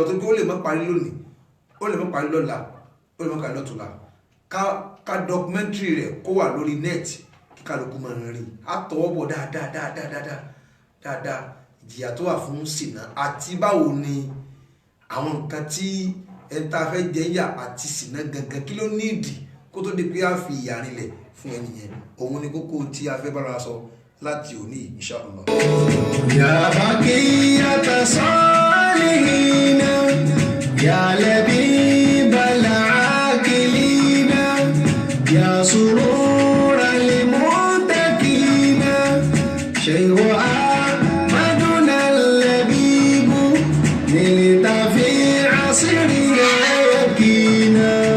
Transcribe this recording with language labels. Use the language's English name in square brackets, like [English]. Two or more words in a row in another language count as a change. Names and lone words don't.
[Yoruba] tó kí ó lè má parí lónìí ó lè má parí lọ́la ó lè má parí lọ́tùnla ká documentary rẹ̀ kó wà lórí net kí kálukú máa ń rí àtọwọ́ bọ̀ dáadáa ìjìyà tó wà fún ṣìnà àti báwo ni àwọn nǹkan tí ẹ̀ta fẹ́ jẹ́ yà àti ṣìnà gangan kí ló nídìí kó tó di pé a fi ìyà rinlẹ̀ fún ẹnìyẹn òun ni kókó tí a fẹ́ bára sọ láti òní [Arabic] إن شاء الله. يا بقية الصالحين يا لبيب العاقلين يا سرور المتقين شيء أحمدنا اللبيب نلت في عصرنا يقينا